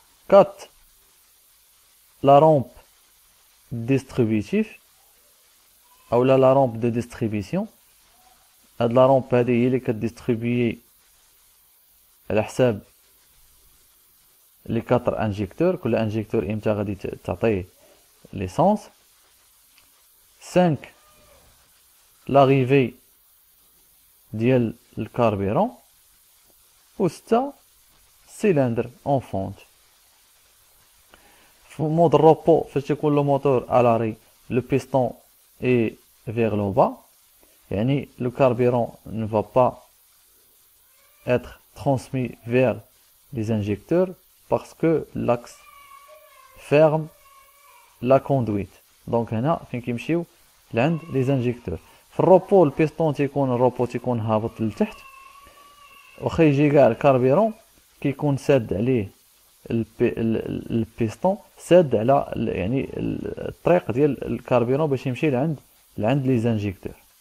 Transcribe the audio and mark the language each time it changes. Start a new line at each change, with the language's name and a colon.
French: 4 لا رومب ديستريبيتيف اولا لا رومب دو ديستريبيسيون.
Arabic: هاد لا رومب هادي هي اللي كديستريبيي على حساب لي 4 انجيكتور، كل انجيكتور امتى غادي تعطيه ليسونس. 5
French: l'arrivée ديال الكاربيرون، و6 cylindre en fonte. في مود الروبو
Arabic: فاش يكون
French: لو موتور à l'arrêt le piston est vers le bas، يعني le carburant ne va pas être transmis vers les injecteurs parce que l'axe ferme la conduite.
Arabic: دونك هنا فين كيمشيو لعند لي زانجيكتور. في الروبو البيستون تيكون الروبو تيكون هابط لتحت، واخا يجي كاع الكاربيرون كيكون ساد عليه البيستون، ساد على يعني الطريق ديال الكاربيرون باش يمشي لعند لي زانجيكتور.